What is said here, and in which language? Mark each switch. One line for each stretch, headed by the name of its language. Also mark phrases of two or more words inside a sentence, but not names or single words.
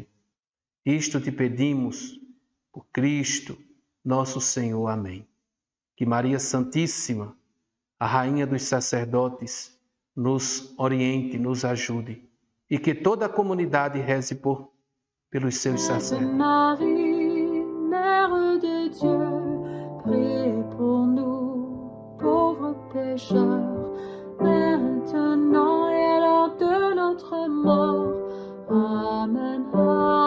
Portuguese: Isto te pedimos por Cristo, nosso Senhor. Amém. Que Maria Santíssima, a Rainha dos sacerdotes, nos oriente, nos ajude e que toda a comunidade reze pelos seus sacerdotes.
French: Marie, Mère de Dieu, priez pour nous, pauvres pécheurs, maintenant et à l'heure de notre mort. Amen.